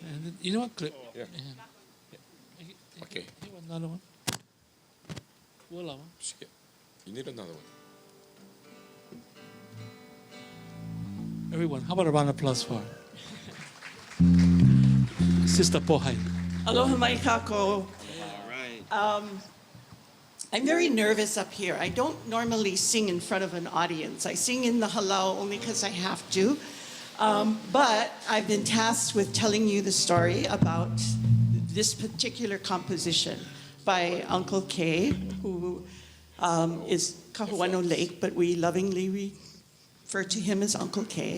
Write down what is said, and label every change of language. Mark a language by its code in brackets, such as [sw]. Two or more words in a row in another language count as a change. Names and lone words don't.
[en] And you know what clip? Yeah. Okay. You want another one? Wala one. You need another one. Everyone, how about a round of applause for Sister Pohai? [haw] Aloha mai kako. [en] All right. I'm very nervous up here. I don't normally sing in front of an audience. I sing in the Ha-lau only because I have to. But I've been tasked with telling you the story about this particular composition by Uncle K, who is Kahuano Lake, but we lovingly refer to him as Uncle K.